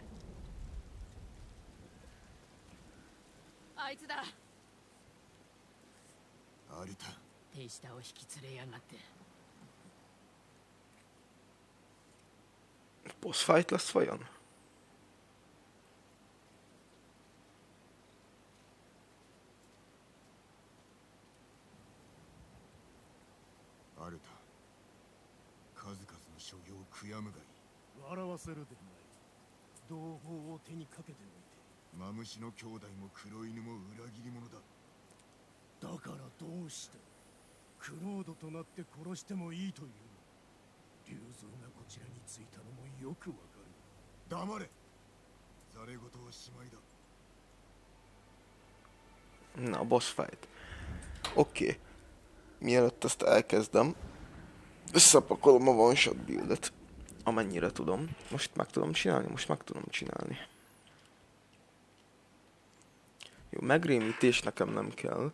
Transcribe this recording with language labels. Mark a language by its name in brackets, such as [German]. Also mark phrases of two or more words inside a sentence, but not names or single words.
[Japanese] あいつだ。アルタ手下を引き連れやがって。 [English] Boss fight [Hungarian] lesz vajon? [Japanese] アルタ数々の所業を悔やむがいい。笑わせるでない。同胞を手にかけておいて。マムシの兄弟も黒犬も裏切り者だ。だからどうしてクロードとなって殺してもいいというの。竜像がこちらについたのもよくわかる。黙れ。ざれ言はしまいだ。 [Hungarian] Na, [English] boss fight. [Hungarian] Oké. Mielőtt ezt elkezdem, összepakolom a [English] one shot buildet. [Hungarian] Amennyire tudom. Most meg tudom csinálni? Most meg tudom csinálni. Jó, megrémítés nekem nem kell.